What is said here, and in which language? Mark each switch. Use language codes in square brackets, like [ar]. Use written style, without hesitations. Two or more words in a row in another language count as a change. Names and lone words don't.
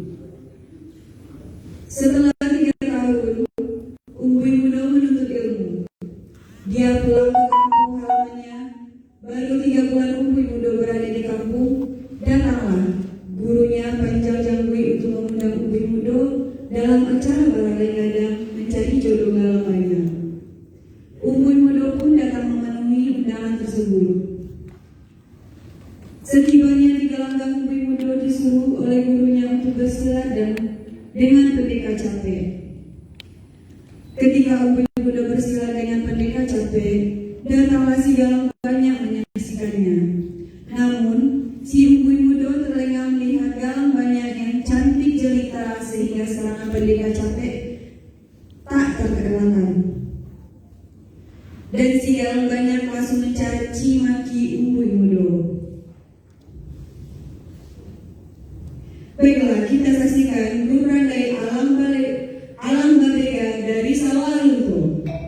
[id] Setelah 3 tahun, Umbui Mudo menuntut ilmu. Dia pulang ke kampung halamannya. Baru 3 bulan Umbui Mudo berada di kampung, datanglah gurunya Pancang Canggui untuk mengundang Umbui Mudo dalam acara balai gadang mencari jodoh lamanya. Umbui Mudo pun datang memenuhi undangan tersebut. Setibanya di gelanggang, Umbui Mudo disuruh oleh gurunya untuk bersiladang dengan pendekar capek. Ketika Umbui Mudo bersilat dengan pendekar capek, datanglah si Galang banyak menyaksikannya. Namun, si Umbui Mudo terlengah melihat Galang banyak yang cantik jelita sehingga serangan pendekar capek tak terkelakkan. Dan si Galang banyak langsung mencaci maki Umbui Mudo. Baiklah, kita saksikan gururan dari Alam Babega dari Sawalunto.